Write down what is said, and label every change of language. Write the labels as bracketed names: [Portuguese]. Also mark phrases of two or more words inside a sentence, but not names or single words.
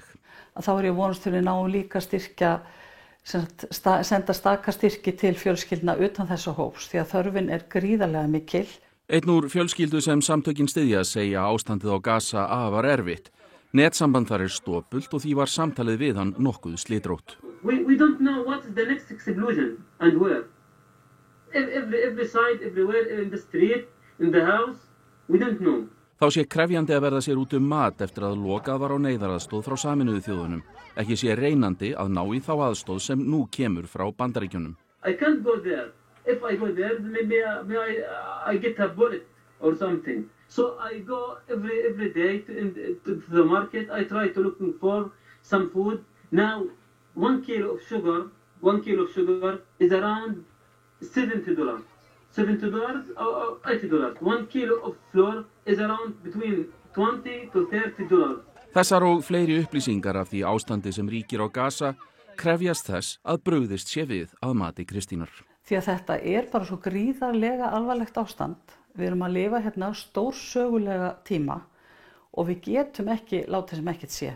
[Icelandic] Þá ég vonast til að ná líka styrkja, senda staka styrki til fjölskyldna utan þessa hóps því að þörfin gríðarlega mikil. Einn úr fjölskyldu sem samtökin styðja segja ástandið á Gaza afar erfitt. Netsamband þar stopult og því var samtalið við hann nokkuð slitrótt. [English] We don't know what is the next explosion and where. Every side, everywhere, in the street, in the house, we don't know. [Icelandic] Þá sé krefjandi að verða sér út mat eftir að lokað var á neyðaraðstoð frá Sameinuðu þjóðunum. Ekki sé reynandi að ná í þá aðstoð sem nú kemur frá Bandaríkjunum. [English] I can't go there. If I go there, maybe I get a bullet or something. So I go every day to the market. I try to look for some food. Now, 1 kilo of sugar is around $70. $70 or $80. 1 kilo of flour is around between $20 to $30. [Icelandic] Þessar og fleiri upplýsingar af því ástandi sem ríkir á Gaza krefjast þess að brugðist sé við að mati Kristínar. Því að þetta bara svo gríðarlega alvarlegt ástand. Við erum að lifa hérna stórsögulega tíma og við getum ekki látið sem ekkert sé.